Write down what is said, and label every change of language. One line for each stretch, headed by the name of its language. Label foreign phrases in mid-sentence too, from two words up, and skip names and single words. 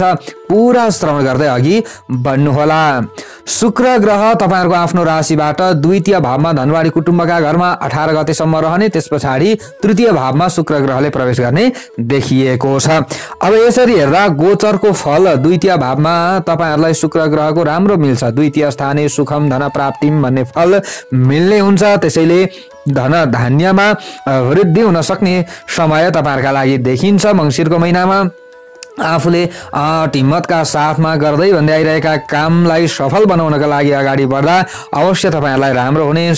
Nepali: पूरा श्रवण गर्दै अघि बढ्नु होला। शुक्र ग्रह तपाईहरुको आफ्नो राशिबाट द्वितीय भावमा धनवाडी कुटुम्बका घरमा 18 गतेसम्म रहने, त्यसपछि तृतीय भावमा शुक्र ग्रहले प्रवेश गर्ने देखिएको छ। अब यसरी हेर्दा गोचरको फल द्वितीय भावमा तपाईहरुलाई शुक्र ग्रहको राम्रो मिल्छ।
Sanskrit: द्वितीय स्थाने सुखम धन प्राप्तिम
Nepali: भन्ने फल मिल्ने हुन्छ। त्यसैले धन धान्यमा वृद्धि हुन सक्ने समय तपाईहरुका लागि देखिन्छ। मंसिरको महिनामा आफूले हिम्मतका साथमा गर्दै भन्दै आइरहेका कामलाई सफल बनाउनका लागि अगाडि बढ्दा अवश्य तपाईहरुलाई राम्रो हुनेछ।